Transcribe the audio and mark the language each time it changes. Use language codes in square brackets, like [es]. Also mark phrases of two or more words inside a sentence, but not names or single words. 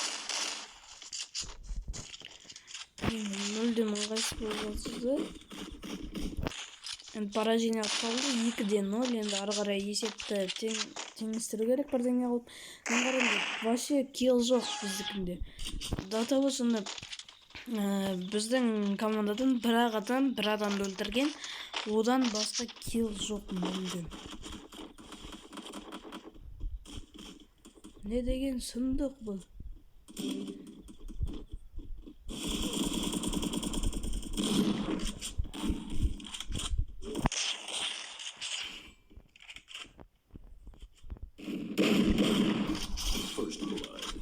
[kk] Мүлдем ыңғайсыз болып жатыр. Енді поражение алып қалдық, 2-0. Енді ары қарай есепті теңестіру керек бірдеңе қылып. Мен қараймын, вообще килл жоқ біздікінде. [ru] До того [kk] сонда біздің командадан бір адамды өлтірген, одан басқа килл жоқ мүлдем. Не деген сұмдық бұл? [en] First blood.